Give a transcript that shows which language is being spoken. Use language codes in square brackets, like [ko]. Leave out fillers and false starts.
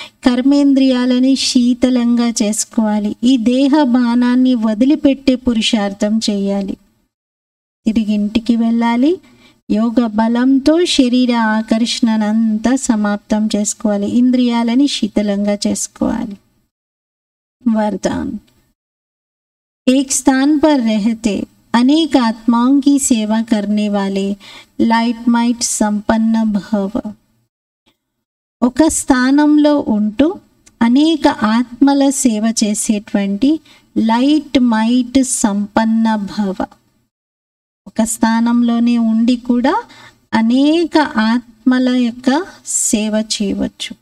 [te] కర్మేంద్రియాలని శీతలంగా చేసుకోవాలి. ఈ దేహ బాణాన్ని వదిలిపెట్టే పురుషార్థం చేయాలి. తిరిగి ఇంటికి వెళ్ళాలి. యోగ బలంతో శరీర ఆకర్షణనంతా సమాప్తం చేసుకోవాలి. ఇంద్రియాలని శీతలంగా చేసుకోవాలి. [hi] वरदान, एक स्थान पर रहते अनेक आत्माओं की सेवा करने वाले लाइट माइट संपन्न भव. [te] ఒక స్థానంలో ఉంటూ అనేక ఆత్మల సేవ చేసేటువంటి లైట్ మైట్ సంపన్న భవ. ఒక స్థానంలోనే ఉండి కూడా అనేక ఆత్మల యొక్క సేవ చేయవచ్చు.